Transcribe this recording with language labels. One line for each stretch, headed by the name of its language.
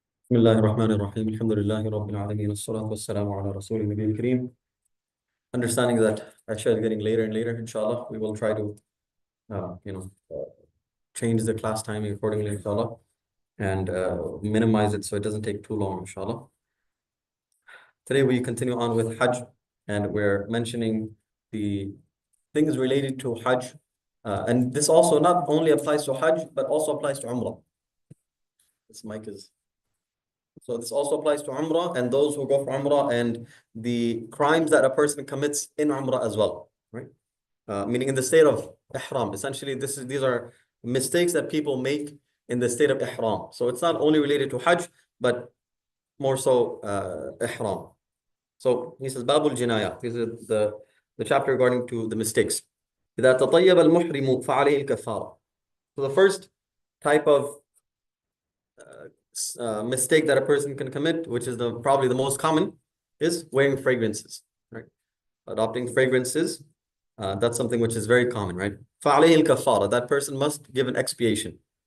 Arabic: بسم الله الرحمن الرحيم الحمد لله رب العالمين الصلاة والسلام على رسول النبي الكريم.
English: Understanding that Aisha is getting later and later, inshallah, we will try to change the class timing accordingly, inshallah, and minimize it so it doesn't take too long, inshallah. Today we continue on with Hajj, and we're mentioning the things related to Hajj. And this also not only applies to Hajj, but also applies to Umrah. This mic is... So this also applies to Umrah and those who go for Umrah and the crimes that a person commits in Umrah as well, right? Meaning in the state of Ihram. Essentially, these are mistakes that people make in the state of Ihram. So it's not only related to Hajj, but more so Ihram. So he says, Babul Jinaya. This is the chapter regarding to the mistakes.
Arabic: إذا تطيب المحرم فعليه الكفارة.
English: So the first type of mistake that a person can commit, which is probably the most common, is wearing fragrances, right? Adopting fragrances, that's something which is very common, right?
Arabic: فَعَلَيْهِ الْكَفَّارَةِ.
English: That person must give an expiation.